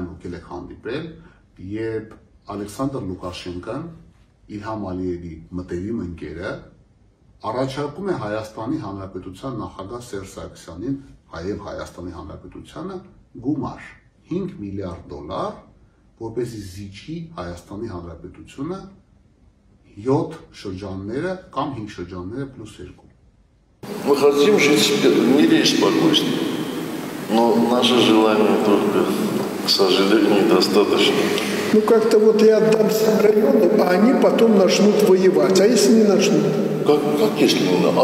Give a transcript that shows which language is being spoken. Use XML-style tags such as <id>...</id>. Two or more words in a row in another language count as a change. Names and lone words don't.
<hy>եկել եք հանդիպել, երբ Ալեքսանդր Լուկաշենկոն, Իլհամ Ալիևի մտերիմ ընկերը, առաջարկում է Հայաստանի Հանրապետության նախագահ Սերժ Սարգսյանին եւ Հայաստանի Հանրապետությանը գումար 5 միլիարդ դոլար, որպեսզի զիջի Հայաստանի Հանրապետությունը 7 շրջանները կամ 5 շրջանները + 2։</hy> <ru>Мы хотим жить в мире и спокойствии, но наше желание только, к сожалению, недостаточно. Ну как-то вот я отдам всем районам, а они потом начнут воевать. А если не начнут? Как если не начнут?</ru>